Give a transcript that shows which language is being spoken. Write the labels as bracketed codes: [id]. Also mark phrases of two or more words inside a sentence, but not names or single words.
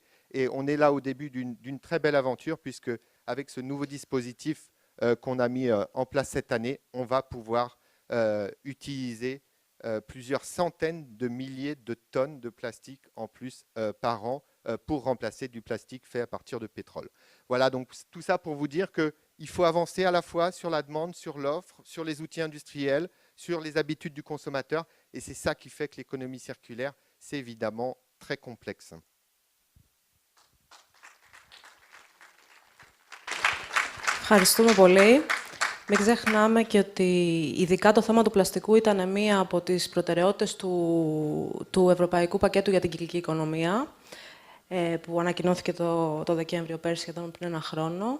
[fr] Et on est là au début d'une très belle aventure, puisque avec ce nouveau dispositif qu'on a mis en place cette année, on va pouvoir utiliser plusieurs centaines de milliers de tonnes de plastique en plus par an pour remplacer du plastique fait à partir de pétrole. Voilà, donc tout ça pour vous dire qu'il faut avancer à la fois sur la demande, sur l'offre, sur les outils industriels, sur les habitudes du consommateur, et c'est ça qui fait que l'économie circulaire, c'est évidemment très complexe. [el] Ευχαριστούμε πολύ. Μην ξεχνάμε και ότι ειδικά το θέμα του πλαστικού ήταν μία από τις προτεραιότητες του Ευρωπαϊκού Πακέτου για την Κυκλική Οικονομία, που ανακοινώθηκε το Δεκέμβριο πέρσι, σχεδόν πριν ένα χρόνο.